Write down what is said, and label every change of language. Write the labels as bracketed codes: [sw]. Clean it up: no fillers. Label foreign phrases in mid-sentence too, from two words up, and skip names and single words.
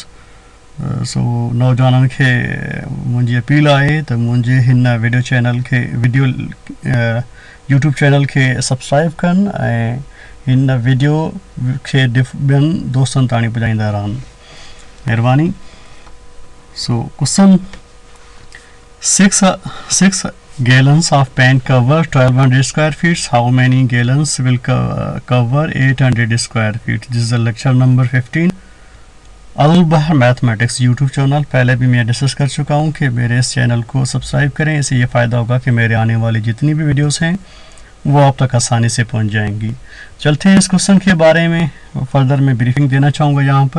[sd] सो नौजवाननि खे मुंहिंजी अपील आहे त मुंहिंजे हिन वीडियो यूट्यूब चैनल खे सब्सक्राइब कनि ऐं हिन वीडियो खे ॿियनि दोस्तनि ताणी पुॼाईंदा रहनि, महिरबानी। [en] so question 6 gallons of paint cover 1200 square feet. How many gallons will cover 800 square feet? This is the lecture number 15. [hi] अलबहर मैथमेटिक्स यूट्यूब चैनल पहले भी मैं डिस्कस कर चुका हूँ कि मेरे इस चैनल को सब्सक्राइब करें। इससे ये फ़ायदा होगा कि मेरे आने वाली जितनी भी वीडियोस हैं वो आप तक आसानी से पहुँच जाएंगी। चलते हैं इस क्वेश्चन के बारे में फर्दर मैं ब्रीफिंग देना चाहूँगा यहाँ पर।